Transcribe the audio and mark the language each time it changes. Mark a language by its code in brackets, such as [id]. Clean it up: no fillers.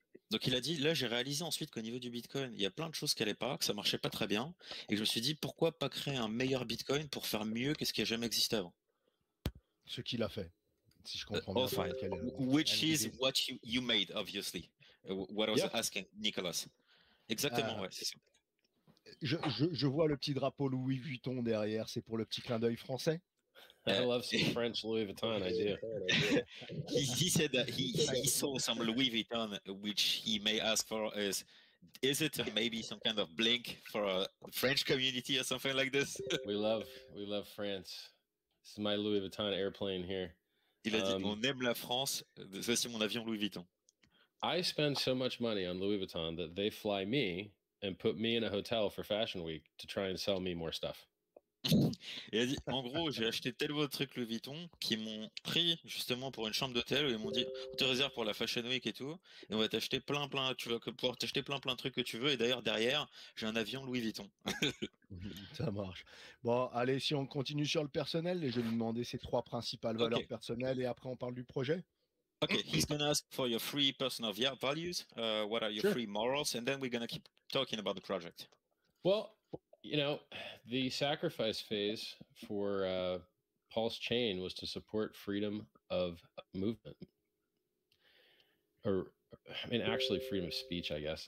[fr] Donc il a dit, là j'ai réalisé ensuite qu'au niveau du Bitcoin, il y a plein de choses qui n'allaient pas, que ça marchait pas très bien, et que je me suis dit, pourquoi pas créer un meilleur Bitcoin pour faire mieux que ce qui a jamais existé avant. Ce qu'il a fait, si je comprends bien. [en] Which is what you made, obviously. What I was asking Nicolas. [fr] Exactement, ouais, c'est ça. Je vois le petit drapeau Louis Vuitton derrière, c'est pour le petit clin d'œil français. [en] I love some French Louis Vuitton. I do. He said that he saw some Louis Vuitton, which he may ask for is it maybe some kind of blink for a French community or something like this? We love France. This is my Louis Vuitton airplane here. [fr] Il a dit, on aime la France. Ça, c'est mon avion Louis Vuitton. [en] I spend so much money on Louis Vuitton that they fly me and put me in a hotel for Fashion Week to try and sell me more stuff. [fr] Il a dit, en gros, j'ai acheté tel ou autre truc Louis Vuitton qui m'ont pris justement pour une chambre d'hôtel où ils m'ont dit, on te réserve pour la Fashion Week et tout, et on va t'acheter plein, tu vas pouvoir t'acheter plein de trucs que tu veux, et d'ailleurs derrière, j'ai un avion Louis Vuitton. Ça marche. Bon, allez, si on continue sur le personnel, et je vais lui demander ses 3 principales valeurs personnelles, et après on parle du projet. [en] Okay, he's gonna ask for your 3 personal values. What are your 3 morals, and then we're gonna keep talking about the project. Well, you know, the sacrifice phase for PulseChain was to support freedom of movement, or I mean, actually, freedom of speech, I guess.